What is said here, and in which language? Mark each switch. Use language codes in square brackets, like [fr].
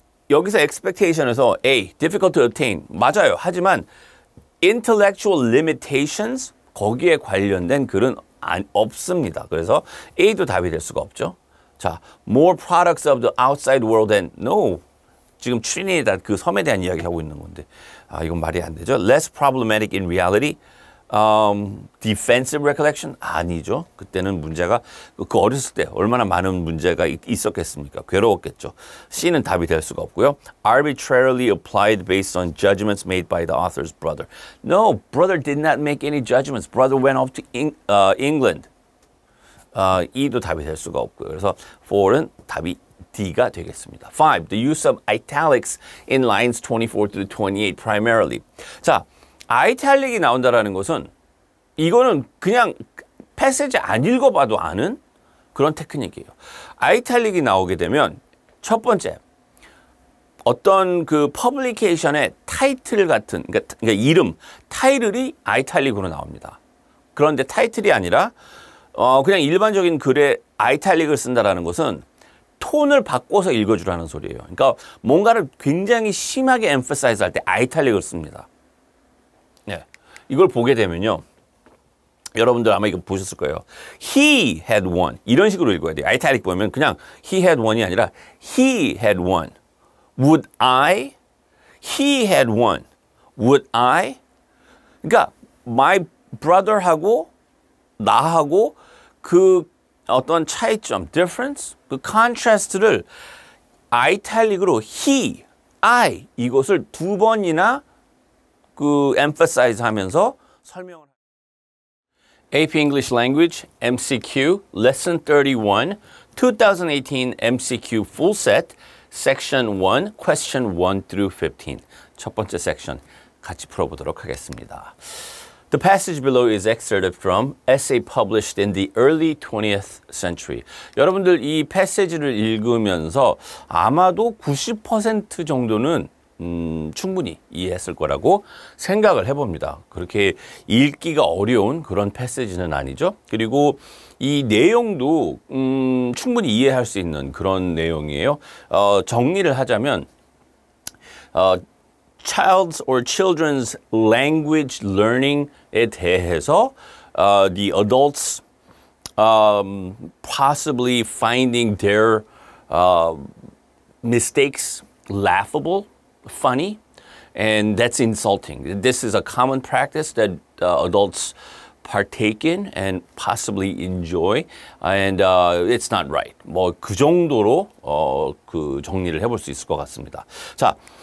[ko] 여기서 expectation에서 A, [en] difficult to obtain. [ko] 맞아요. 하지만 intellectual limitations, 거기에 관련된 글은 없습니다. 그래서 A도 답이 될 수가 없죠. 자, [en] more products of the outside world than no. [ko] 지금 트리니다드 그 섬에 대한 이야기하고 있는 건데 이건 말이 안 되죠. [en] Less problematic in reality. Defensive recollection? [ko] 아니죠. 그때는 문제가 그 어렸을 때 얼마나 많은 문제가 있었겠습니까? 괴로웠겠죠. C는 답이 될 수가 없고요. [en] Arbitrarily applied based on judgments made by the author's brother. No, brother did not make any judgments. Brother went off to England. [ko] E도 답이 될 수가 없고요. 그래서 4는 답이 D가 되겠습니다. 5. [en] The use of italics in lines 24 to 28 primarily. [ko] 자, 아이탈릭이 나온다라는 것은 이거는 그냥 패시지 안 읽어봐도 아는 그런 테크닉이에요. 아이탈릭이 나오게 되면 첫 번째, 어떤 그 퍼블리케이션의 타이틀 같은, 그러니까 이름, 타이틀이 아이탈릭으로 나옵니다. 그런데 타이틀이 아니라 그냥 일반적인 글에 아이탈릭을 쓴다라는 것은 톤을 바꿔서 읽어주라는 소리예요. 그러니까 뭔가를 굉장히 심하게 emphasize 할 때 아이탈릭을 씁니다. 네. 이걸 보게 되면요. 여러분들 아마 이거 보셨을 거예요. [en] He had won. [ko] 이런 식으로 읽어야 돼요. 아이탈릭 보면 그냥 [en] he had won [ko] 이 아니라 he had won. [en] Would I? He had won. Would I? [ko] 그러니까 [en] my brother [ko] 하고 나하고 그 어떤 차이점, difference, 그 contrast를 아이탈릭으로 he, I 이것을 두 번이나 그 emphasize 하면서 설명을 [en] AP English Language MCQ Lesson 31 2018 MCQ Full Set Section 1 Question 1 through 15 [ko] 첫 번째 섹션 같이 풀어보도록 하겠습니다. [en] The passage below is excerpted from essay published in the early 20th century. [ko] 여러분들 이 패시지를 읽으면서 아마도 90% 정도는 충분히 이해했을 거라고 생각을 해봅니다. 그렇게 읽기가 어려운 그런 패시지는 아니죠. 그리고 이 내용도 충분히 이해할 수 있는 그런 내용이에요. 정리를 하자면 [en] child's or children's language learning에 대해서 the adults possibly finding their mistakes laughable, funny, and that's insulting. This is a common practice that adults partake in and possibly enjoy, and it's not right. [ko] 뭐 그 정도로 그 정리를 해볼 수 있을 것 같습니다. 자.